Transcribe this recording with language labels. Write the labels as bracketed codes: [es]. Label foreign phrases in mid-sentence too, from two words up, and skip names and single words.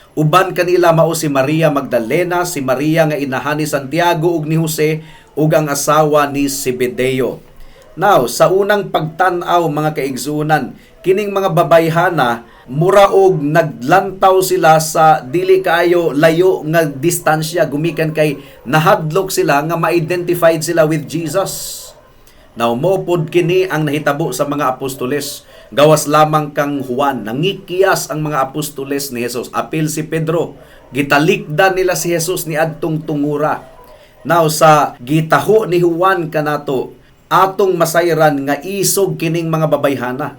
[ceb] Uban kanila mao si Maria Magdalena, si Maria nga inahan ni Santiago ug ni Jose, ug ang asawa ni Zebedeo." Now, sa unang pagtan-aw, mga kaigsunan, kining mga babayhana, mura og naglantaw sila sa dili kaayo layo nga distansya, gumikan kay nahadlok sila nga ma-identified sila with Jesus. Now, mopod kini ang nahitabo sa mga apostoles. Gawas lamang kang Juan, nangikiyas ang mga apostoles ni Jesus. Apil si Pedro, gitalikdan nila si Jesus ni adtong tungura. Now, sa gitaho ni Juan kanato, atong masayran nga isog kining mga babayhana.